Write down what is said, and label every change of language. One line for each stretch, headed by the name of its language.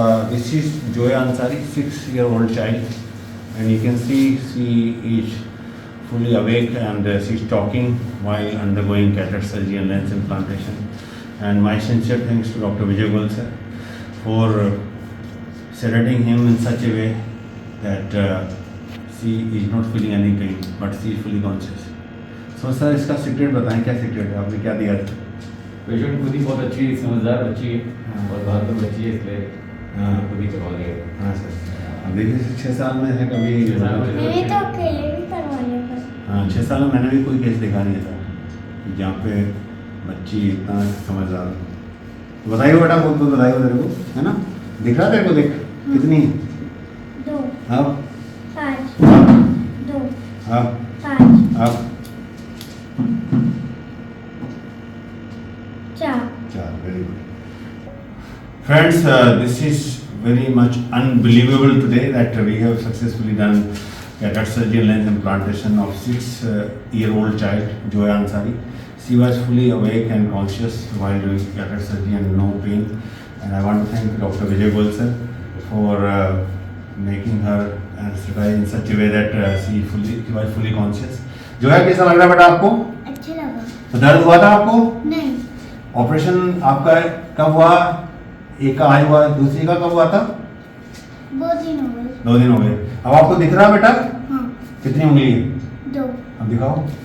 English: This is Joya Ansari, 6-year-old child, and you can see she is fully awake and she's talking while undergoing cataract surgery and lens implantation. And my sincere thanks to Dr. Vijay Goel sir for sedating him in such a way that she is not feeling any pain, but she is fully conscious. So sir,
Hindi: इसका secret बताएं, क्या secret है, आपने क्या दिया था? Patient खुद ही बहुत अच्छी समझदार बच्ची है और बहादुर बच्ची है, इसलिए खुद ही करवा लिया। हाँ सर, अब देखिए 6 साल में है कभी, मैंने तो अकेले भी करवा लिया। हाँ 6 साल में मैंने भी कोई केस देखा नहीं था कि जहाँ पे बच्ची इतना समझदार हो। तो बताइए बेटा, खुद बताइए तेरे को, है ना, दिख रहा तेरे को, देख कितनी है? 2, अब 5, 2, अब 5, अब 4।
English: 4, very good. Friends, this is very much unbelievable today that we have successfully done cataract surgery and lens implantation of 6-year-old child, Joya Ansari. She was fully awake and conscious while doing cataract surgery and no pain. And I want to thank Dr. Vijay Goel sir for making her anesthetize in such a way that she was fully conscious.
Hindi: Joya, कैसा लग रहा है बेटा आपको? अच्छा लगा। तो दर्द हुआ था आपको? नहीं, ऑपरेशन आपका कब हुआ? एक का आज हुआ, दूसरी का कब हुआ था? 2 दिन हो गए। 2 दिन हो गए। अब आपको दिख रहा है बेटा? हाँ, कितनी उंगली है? 2, अब दिखाओ।